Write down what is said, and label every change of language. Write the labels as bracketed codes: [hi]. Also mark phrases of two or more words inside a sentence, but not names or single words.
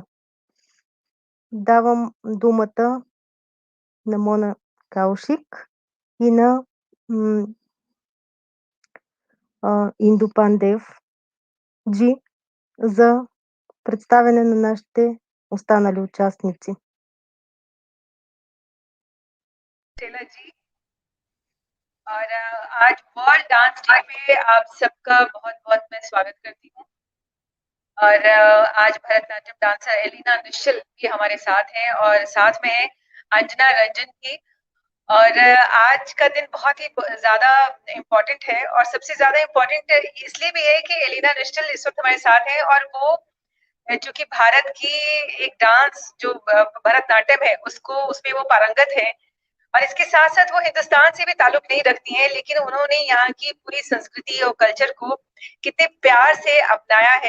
[bg] Давам думата на Мона Каушик и на Инду Пандев G за представяне на нашите останали участници. [hi] स्टेला जी और आज वर्ल्ड डांस डे पे आप सबका बहुत बहुत मैं स्वागत करती हूँ और आज भरतनाट्यम डांसर एलिना निश्चल भी हमारे साथ हैं और साथ में है अंजना रंजन की और आज का दिन बहुत ही ज्यादा इम्पोर्टेंट है और सबसे ज्यादा इम्पोर्टेंट इसलिए भी है कि एलिना निश्चल इस वक्त हमारे साथ है और वो चूंकि भारत की एक डांस जो भरतनाट्यम है उसको उसमें वो पारंगत है और इसके साथ साथ वो हिंदुस्तान से भी ताल्लुक नहीं रखती हैं लेकिन उन्होंने यहाँ की पूरी संस्कृति और कल्चर को कितने प्यार से अपनाया है।